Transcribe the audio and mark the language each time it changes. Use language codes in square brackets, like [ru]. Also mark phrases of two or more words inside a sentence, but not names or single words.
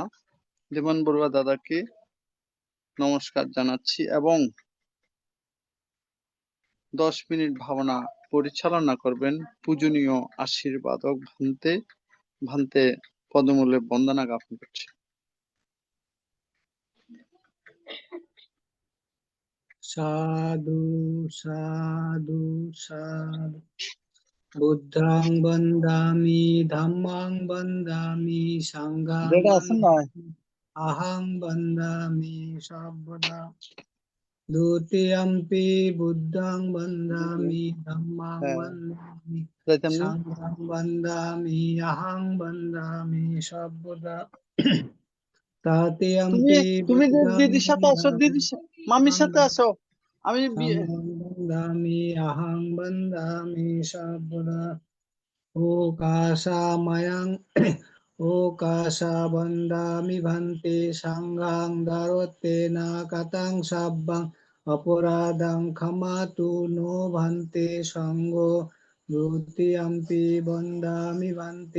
[bn] ধীমান বড়ুয়া দাদাকে নমস্কার জানাচ্ছি এবং 10 মিনিট ভাবনা পরিচালনা করবেন পূজনীয় আশীর্বাদক ভান্তে পদমূলে বন্দনা জ্ঞাপন করছি। [pi] সাধু সাধু সাধু। বুদ্ধং বন্দামি ধম্মং বন্দামি সংঘং আহং বন্দামি সর্বদা। দ্বিতীয়ম্পি বুদ্ধং বন্দামি ধম্মং বন্দামি সংঘং বন্দামি আহং বন্দামি সর্বদা। [bn] তুমি [pi] তাতিয়াম্পি [bn] তুমি [pi] বুদ্ধাং [bn] দিদির সাথে আসো, মামির সাথে আসো। আমি [pi] বন্দামি আহং বন্দামি সাবুদা ওকাশাময়ং ওকাশা বন্দামি ভান্তে সাঙ্গাং দারোত্তেনা কাতাং সাব্বাং অপরাধং ক্ষমাতু নো ভান্তে সঙ্গো দ্বিতীয়ম্পি বন্দামি ভান্তে